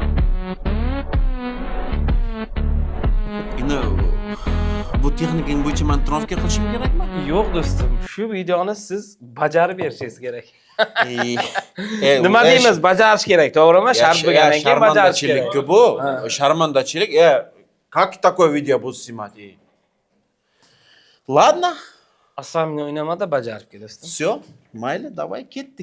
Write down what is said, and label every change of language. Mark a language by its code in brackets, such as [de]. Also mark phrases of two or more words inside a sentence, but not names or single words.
[uz] Endi bu texnikang bo'yicha men trenirovka qilishim kerakmi? Yo'q do'stim, shu videoni siz bajarib berishingiz kerak. Nima Nima deymiz? Bajarish kerak, to'g'rimi? Shart bo'lgandan keyin bajarish kerak. Sharmandachilik bu. Sharmandachilik. [ru] Как такое видео буду снимать? Ладно. [uz] Asamni o'ynamada bajarib kel, do'stim. Все, mayli, давай ketdik.